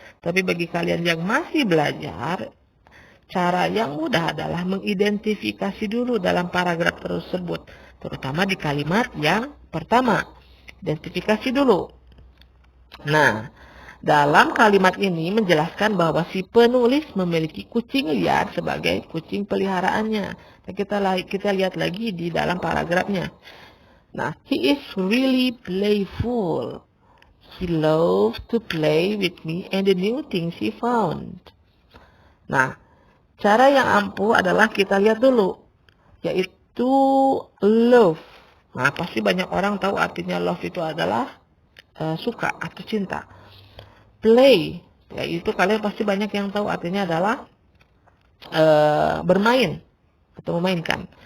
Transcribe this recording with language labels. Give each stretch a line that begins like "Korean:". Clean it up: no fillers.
Indonesian: Tapi bagi kalian yang masih belajar, cara yang mudah adalah mengidentifikasi dulu dalam paragraf tersebut, terutama di kalimat yang pertama. Identifikasi dulu. Nah, dalam kalimat ini menjelaskan bahwa si penulis memiliki kucing liar sebagai kucing peliharaannya. Nah, kita lihat lagi di dalam paragrafnya.
English: Nah, he is really playful. He loves to play with me and the new things he found.
Indonesian: Nah, cara yang ampuh adalah kita lihat dulu, yaitu love. Nah, pasti banyak orang tahu artinya love itu adalah suka atau cinta. Play, yaitu kalian pasti banyak yang tahu artinya adalah bermain atau memainkan.